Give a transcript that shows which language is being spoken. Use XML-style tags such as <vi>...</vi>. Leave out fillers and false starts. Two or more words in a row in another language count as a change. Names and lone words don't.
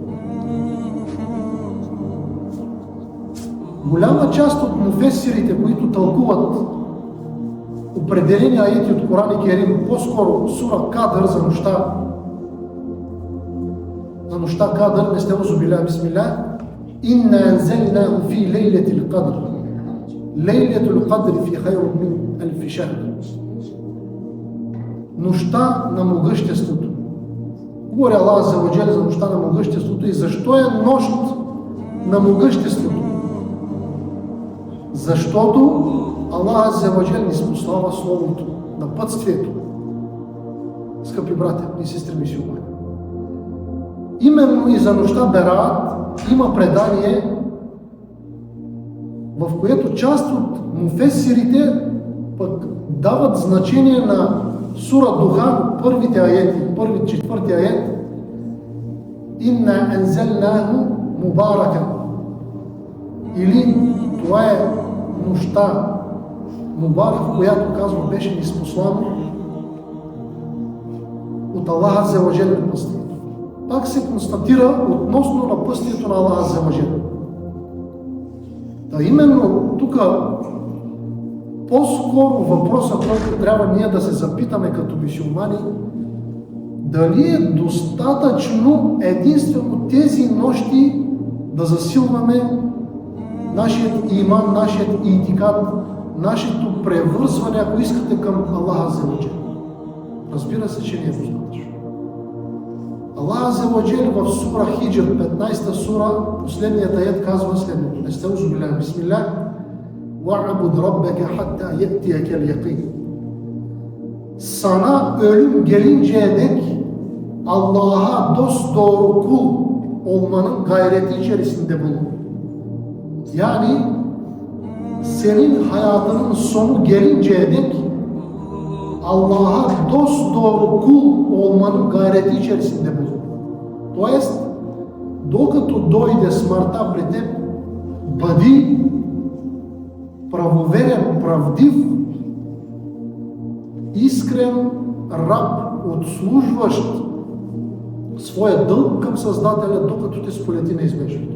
<bg>Голяма част от муфесирите, които тълкуват определени аети от Коран и Керим, по-скоро сура Кадър за нощта Кадър,</bg> <ar>أستعيذ بالله بسم الله إنا أنزلناه في ليلة القدر. ليلة القدر في خير من ألف شهر.</ar> <bg>Нощта на могъществото. Говори Аллах</bg> <ar>عز وجل</ar> <bg>за нощта на могъществото и защо е нощ на могъществото? Защото Аллах</bg> <ar>عز وجل</ar> <bg>ни спослава Словото, напътствието. Скъпи братя и сестри мюсюлмани, именно и за нощта Бераат има предание, в което част от муфесирите пък дават значение на сура Духан, първите аети, четвърти ает:</bg> <ar>إنا أنزلناه مباركا,</ar> <bg>или това е нощта Мубарак, която, казва, беше ни спослано от Аллах</bg> <ar>عز وجل</ar> <bg>напътствието. Пак се констатира относно напътствието на Аллах</bg> <ar>عز وجل.</ar> <bg>Та именно тук по-скоро въпросът, който трябва ние да се запитаме като мюсюлмани, дали е достатъчно единствено тези нощи да засилваме нашият иман, нашият ийтикад, нашето превързване, ако искате, към Аллах</bg> <ar>عز وجل.</ar> <bg>Разбира се, че не е достатъчно. Аллах</bg> <ar>عز وجل</ar> <bg>в сура Хиджр, 15-та сура, последният аят казва следното:</bg> <ar>أستعيذ بالله بسم الله, واعبد ربك حتى يأتيك اليقين.</ar> <tr>Sana ölüm gelinceye dek Allah'a dosdoğru kul olmanın gayreti içerisinde bulun. Yani senin hayatının sonu gelinceye dek Allah'a dosdoğru kul olmanın gayreti içerisinde bulun.</tr> <bg>Тоест, докато дойде смъртта при теб, бъди правоверен, правдив, искрен раб, отслужващ своя дълг към Създателя, докато те сполети неизбежното.</bg>